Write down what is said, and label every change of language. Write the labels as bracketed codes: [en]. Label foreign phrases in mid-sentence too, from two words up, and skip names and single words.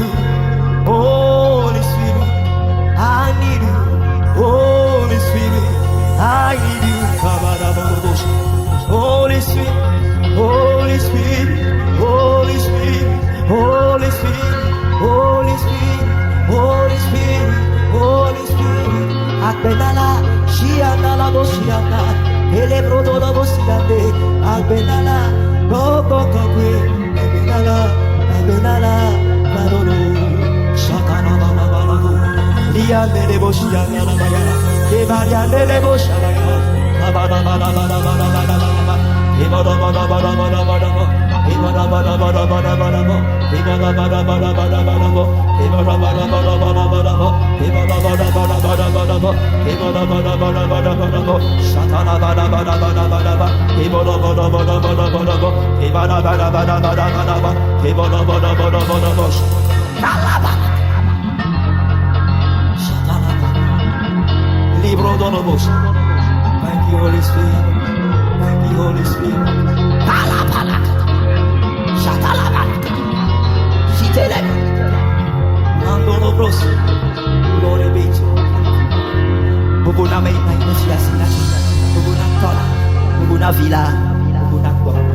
[en] Holy Spirit, I need you. Holy Spirit, I need you. Holy Spirit, Holy Spirit, Holy Spirit, Holy Spirit, Holy Spirit, Holy Spirit, Holy Spirit. Akbenala, Shiandala, Boshianda. Ele brodo da bosciande, albenala, robo cabre, albenala, albenala, barolo, shakana bala bala, Mariande de Boshia, de Mariande de Bosha, Bada Bada Bada Bada Bada Bada, Bada Bada Bada Bada Bada, Bada Bada Bada Bada Bada, Bada Bada Bada Bada Bada, Bada Bada Bada Bada Bada, Bada Bada Bada Bada Bada, Bada Bada Bada Bada Bada, Shatana Bada Bada Bada Bada, Bada Bada Bada Bada Bada, Bada Bada Bada Bada Bada, Bada Bada Bada Bada Bada, Kalaba. Libro Donovos. Thank you, Holy Spirit. Thank you, Holy Spirit. Kalapalaka. Shatalabaka. Shiteleka. Mandonovos. Glory be to you. Bubuna may na inasiasina. Bubuna tola. Bubuna vila. Bubuna